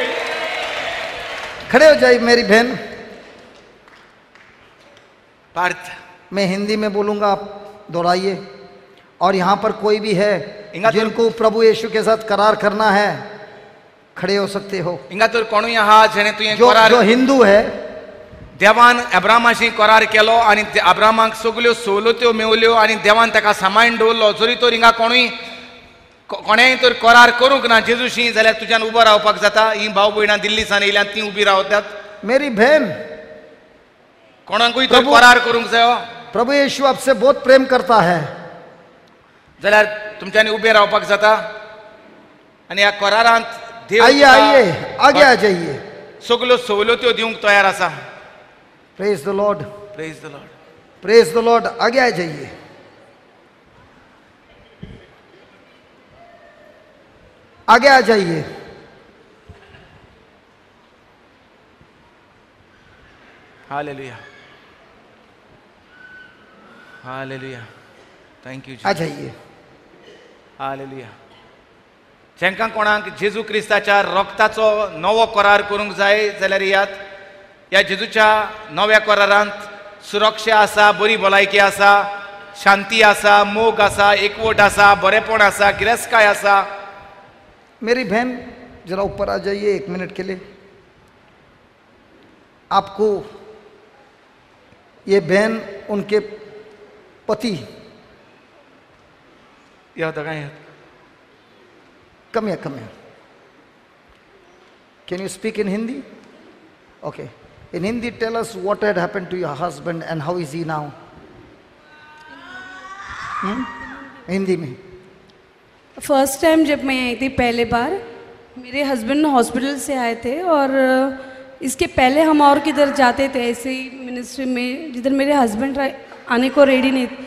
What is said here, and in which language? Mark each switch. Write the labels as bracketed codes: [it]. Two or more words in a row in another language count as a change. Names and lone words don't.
[hi] खड़े हो जाइए मेरी बहन। पार्थ मैं हिंदी में बोलूंगा, आप दोहराइए। और यहाँ पर कोई भी है जिनको प्रभु यीशु के साथ करार करना है, खड़े हो सकते हो। [kok] इंगा तो कोणी आहा जेणे तुवें [hi] जो हिंदू है, [kok] देवान अब्रामाशी करार केलो आनी अब्रामाक सगल्यो सवलत्यो मेवल्यो आनी देवान ताका सांबाळून दवरलो। जरी तर हिंगा कोणेय तर करार करूंक ना जेजूशी, जाल्यार तुज्यान उबो रावपाक जाता। ही भाव भयणां दिल्लीसान येयल्यात, ती उबी रावतात। [hi] मेरी बहन, [kok] कोणाकूय तर करार करूंक जायो। [hi] प्रभु यीशु आपसे बहुत प्रेम करता है, [kok] जाल्यार तुमच्यांनी उबे रावपाक जाता। आनी ह्या करारांत देव [hi] आइए आइए आगे आ जाइए। [kok] सगल्यो सवलत्यो दिवंक तयार आसा। [en] Praise the Lord, Praise the Lord, Praise the Lord. [hi] आगे आ जाइए। आगे आ जाइए। [en] Hallelujah, hallelujah, thank you. [hi] आ जाइए। हालेलुया। [kok] जेंकां कोणाक जेजू क्रिस्ताच्या रक्ताचो नवो करार करूंक जाय जाल्यार ह्या जेजूच्या नव्या करारांत सुरक्षा आसा, बरी भलायकी आसा, शांती आसा, मोग आसा, एकवट आसा, बरेपण आसा, गिरेस्काय आसा। [hi] मेरी बहन जरा ऊपर आ जाइए 1 मिनट के लिए। आपको ये बहन उनके पति [en] come here, come here. Can you speak in Hindi? Okay. In Hindi, tell us what had happened to your husband and how is he now? [hi] हिंदी में। [en] first time [hi] जब मैं आई थी पहले बार, मेरे हस्बैंड हॉस्पिटल से आए थे और इसके पहले हम और किधर जाते थे ऐसे ही मिनिस्ट्री में जिधर मेरे हस्बैंड आने को रेडी नहीं थे।